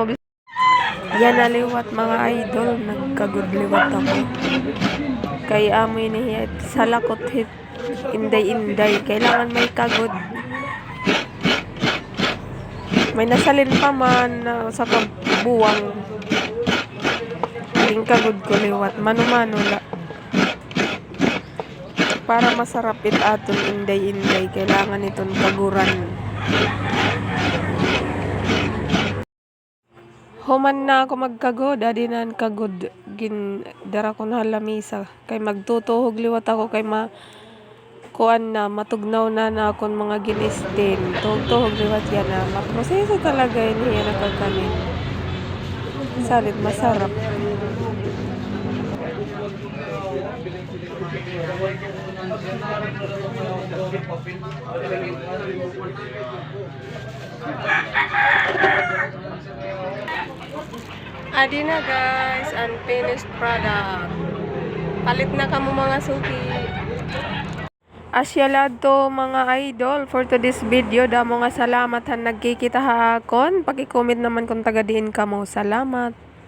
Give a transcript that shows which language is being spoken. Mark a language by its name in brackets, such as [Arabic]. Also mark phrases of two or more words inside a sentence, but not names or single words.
[Waray] Yan naliwat mga idol. Nagkagudliwat ako. Kay amoy niya salakot hit. [Filipino] Inday-inday. Kailangan may kagod. [Waray] May nasalin pa man sa kabuwang. Yung kagod ko liwat. Mano-mano la. Para masarap aton inday-inday. [Filipino] Kailangan itong kaguran. [Waray] Human na ako magkagod. Adi na kagod. Dara ko na lamisa. Kay magtutuhog liwat ako. Kay kuan na matugnaw na akong mga ginistin. Tuhog liwat yan na. [Filipino] Maproseso talaga yun yan nakakanin. [Waray] Salit masarap. Adi na guys, [English] unfinished product. [Waray] Palit na kamo mga suki. Asyalad to mga idol [English] for today's video. [Waray] Damo nga salamat han nagkikita ha akon. Paki-comment naman kung taga diin kamo. Salamat.